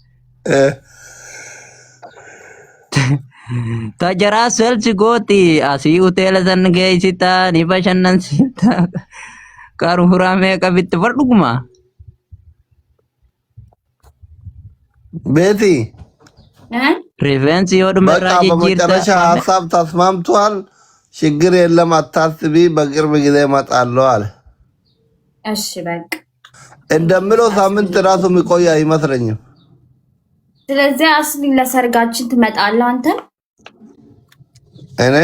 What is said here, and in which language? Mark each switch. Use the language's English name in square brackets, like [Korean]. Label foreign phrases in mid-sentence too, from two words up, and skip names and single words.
[Oromo] Tajaraa selsi gooti asii hoteela san geessita ni bashannansiita qaruuraa meeqa bitti bar dhugumaa. Beeti. Rifeensi yoo dhume irraa [Amharic] በቃ በመጨረሻ [Oromo] jijjiirta. [Amharic] ሀሳብ ተስማምቷል። ችግር የለም አታስቢ፣ በቅርብ ጊዜ እመጣለሁ አለ። እሺ በቃ እንደምለው ሳምንት ራሱ የሚቆይ አይመስለኝም። ስለዚህ አስሊ ለሰርጋችን ትመጣለህ አንተ? እኔ